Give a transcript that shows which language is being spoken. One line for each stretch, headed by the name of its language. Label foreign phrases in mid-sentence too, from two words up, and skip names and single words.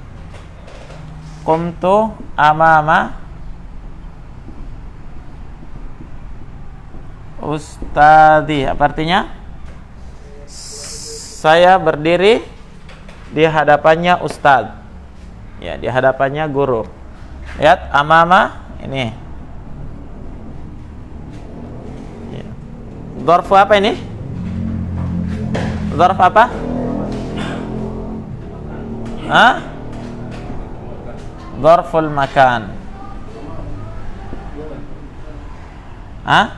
Arabic: قمت أمام أستاذي.
Indonesian: Apa artinya? Saya berdiri di hadapannya ustadz. Ya, di hadapannya guru. Lihat amama ini. Ya. Dzarfu apa ini? Dzarf apa? Hah?
Arabic: ظرف المكان. Hah?